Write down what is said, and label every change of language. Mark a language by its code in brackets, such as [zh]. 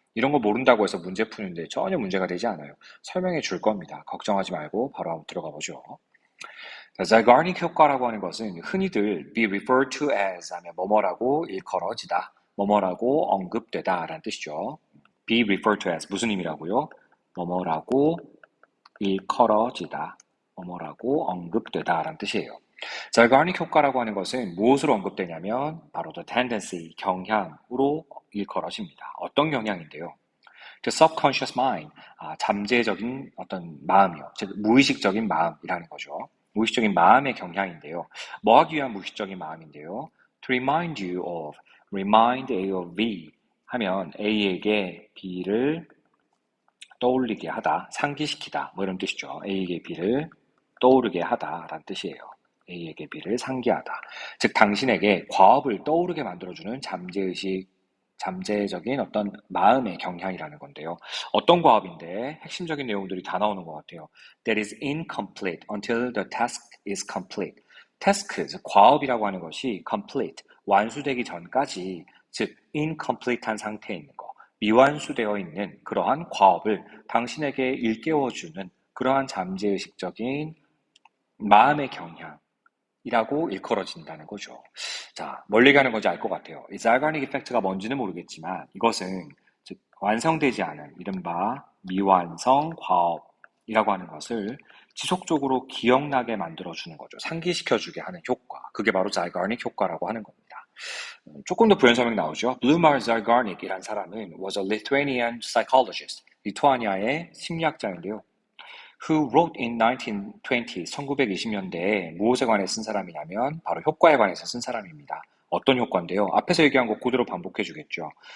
[ko] 이런 거 모른다고 해서 문제 푸는데 전혀 문제가 되지 않아요. 설명해 줄 겁니다. 걱정하지 말고 바로 한번 들어가 보죠. Zeigarnik 효과라고 하는 것은 흔히들 be referred to as 하면 뭐뭐라고 일컬어지다, 뭐뭐라고 언급되다 라는 뜻이죠. be referred to as 무슨 의미라고요? 뭐뭐라고 일컬어지다, 뭐뭐라고 언급되다 라는 뜻이에요. Zeigarnik 효과라고 하는 것은 무엇으로 언급되냐면 바로 the tendency, 경향으로 일컬어집니다. 어떤 경향인데요? The subconscious mind, 잠재적인 어떤 마음이요. 즉 무의식적인 마음이라는 거죠. 무의식적인 마음의 경향인데요. 뭐 하기 위한 무의식적인 마음인데요. To remind you of, remind A of B 하면 A에게 B를 떠올리게 하다, 상기시키다 뭐 이런 뜻이죠. A에게 B를 떠오르게 하다라는 뜻이에요. A에게 B를 상기하다. 즉 당신에게 과업을 떠오르게 만들어주는 잠재적인 어떤 마음의 경향이라는 건데요. 어떤 과업인데 핵심적인 내용들이 다 나오는 것 같아요. [en] That is incomplete until the task is complete. [ko] task, 즉 과업이라고 하는 것이 complete, 완수되기 전까지, 즉 incomplete한 상태에 있는 거, 미완수되어 있는 그러한 과업을 당신에게 일깨워주는 그러한 잠재의식적인 마음의 경향이라고 일컬어진다는 거죠. 자, 뭘 얘기하는 건지 알 것 같아요. 이 Zeigarnik 이펙트가 뭔지는 모르겠지만 이것은 즉 완성되지 않은 이른바 미완성 과업이라고 하는 것을 지속적으로 기억나게 만들어주는 거죠. 상기시켜주게 하는 효과. 그게 바로 Zeigarnik 효과라고 하는 겁니다. 조금 더 부연 설명 나오죠. [en] Blumar Zeigarnik이란 사람은 was a Lithuanian psychologist. [ko] 리투아니아의 심리학자인데요. Who wrote in 1920, 1920년대에 무엇에 관해 쓴 사람이냐면 바로 효과에 관해서 쓴 사람입니다. 어떤 효과인데요? 앞에서 얘기한 거 그대로 반복해 주겠죠.